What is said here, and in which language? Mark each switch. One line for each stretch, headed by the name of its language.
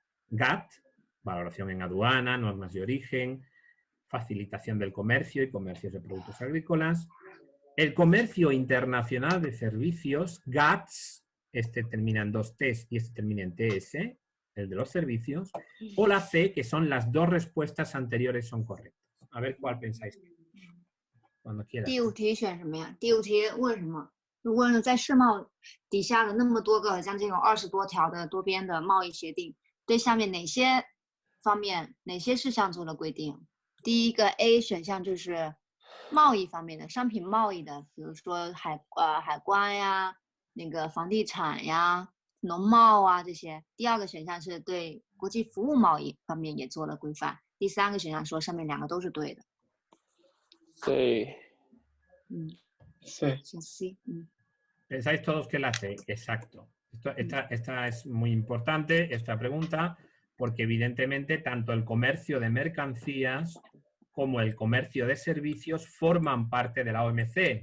Spanish: GATT, valoración en aduana, normas de origen, facilitación del comercio y comercios de productos agrícolas, el comercio internacional de servicios, GATS, este termina en 2 T's y este termina en TS, el de los servicios, o la C, que son las 2 respuestas anteriores son correctas. A ver cuál pensáis. Cuando quieras.
Chinese: 第5题选什么呀？第5题问什么？问了在世贸底下的那么多个将近有20多条的多边的贸易协定，对下面哪些方面、哪些事项做了规定？第一个 A 选项就是贸易方面的，商品贸易的，比如说海关呀、那个房地产呀、农贸啊这些。第2个选项是对国际服务贸易方面也做了规范。第3个选项说上面2个都是对的。
Spanish: Sí. Sí. Sí. Pensáis todos que la C, exacto. Esta es muy importante, esta pregunta, porque evidentemente tanto el comercio de mercancías como el comercio de servicios forman parte de la OMC.